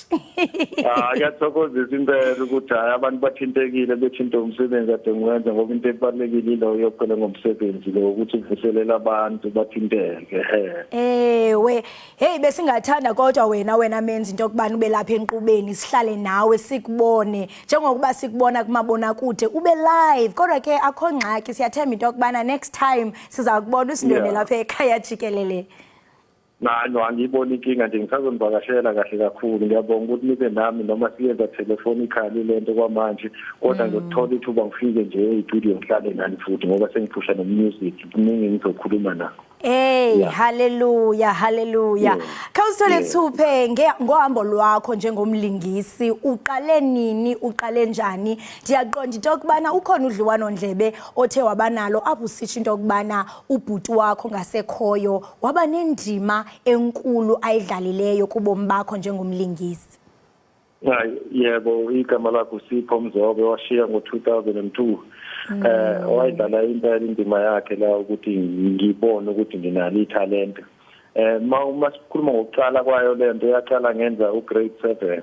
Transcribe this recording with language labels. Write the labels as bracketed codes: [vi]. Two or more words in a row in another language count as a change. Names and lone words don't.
[zu] Ngiyathokozisa impela ukuthi hayi abantu bathintekile bethinta umsebenzi ade ngiwenza ngoba into ebalekile lo yokuphela ngomsebenzi lo ukuthi uvuselela abantu bathinteke. [xh] Hey besingathanda kodwa wena menzi into yokubana ube lapha enqubeni sihlale nawe sikubone njengokuba sikubona kumabonakude ube live. Kodwa ke akho ngxaki, siyathemba into yokubana [en] next time [xh] siza kubona usindwene lapha ekhaya Jikelele. [zu] Angiyiboni inkinga nje, ngisazonivakashela kahle kakhulu. Ngiyabonga ukuthi nibe nami noma siyenza telefonically lento kwamanje, kodwa ngiyothola ithuba ngifike nje e-studio ngihlale nani futhi ngoba sengiphusha no-music kuningi ngizokhuluma nakho. Hallelujah. [xh] Khawusithole thuphe ngohambo lwakho njengomlingisi, uqale nini, uqale njani? Ndiyaqonda into yokubana ukhona udliwano ndlebe othe wabanalo apho usitsho into yokubana ubhuti wakho ngasekhoyo waba nendima enkulu ayidlalileyo kubomi bakho njengomlingisi. [zu] Yebo, igama lakho Sipho Mzobe washiya ngo-2002. Wayidlala impela indima yakhe la ukuthi ngibone ukuthi nginalo ithalente. Uma sikhuluma ngokuqala kwayo lento yaqala ngenza ugrade 7.